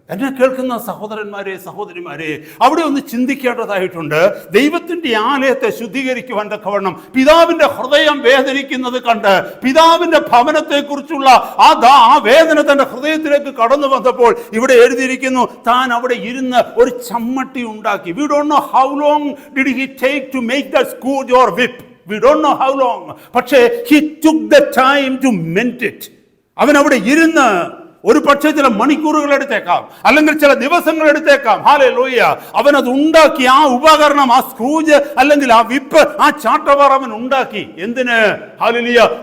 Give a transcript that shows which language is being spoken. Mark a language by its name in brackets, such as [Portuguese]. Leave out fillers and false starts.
[Malayalam] എന്നെ കേൾക്കുന്ന സഹോദരന്മാരെ, സഹോദരിമാരെ, അവിടെ ഒന്ന് ചിന്തിക്കേണ്ടതായിട്ടുണ്ട്. ദൈവത്തിന്റെ ആലയത്തെ ശുദ്ധീകരിക്കുവാൻ തക്കവണ്ണം പിതാവിന്റെ ഹൃദയം വേദനിക്കുന്നത് കണ്ട്, പിതാവിന്റെ ഭവനത്തെക്കുറിച്ചുള്ള ആ വേദന തന്റെ ഹൃദയത്തിലേക്ക് കടന്നു വന്നപ്പോൾ ഇവിടെ എഴുതിയിരിക്കുന്നു, താൻ അവിടെ ഇരുന്ന് ഒരു ചമ്മട്ടി ഉണ്ടാക്കി. [English] We don't know how long did he take to make that scourge or whip. We don't know how long. പക്ഷേ he took the time to mend it. [Malayalam] അവൻ അവിടെ ഇരുന്ന് ഒരു പക്ഷേ ചില മണിക്കൂറുകൾ എടുത്തേക്കാം, അല്ലെങ്കിൽ ചില ദിവസങ്ങൾ എടുത്തേക്കാം. ഹല്ലേലൂയ. അവനത് ഉണ്ടാക്കി, ആ ഉപകരണം, ആ സ്ക്രൂജ് അല്ലെങ്കിൽ ആ വിപ്പ്, ആ ചാട്ടവാർ അവൻ ഉണ്ടാക്കി. എന്തിന്? ഹല്ലേലൂയ.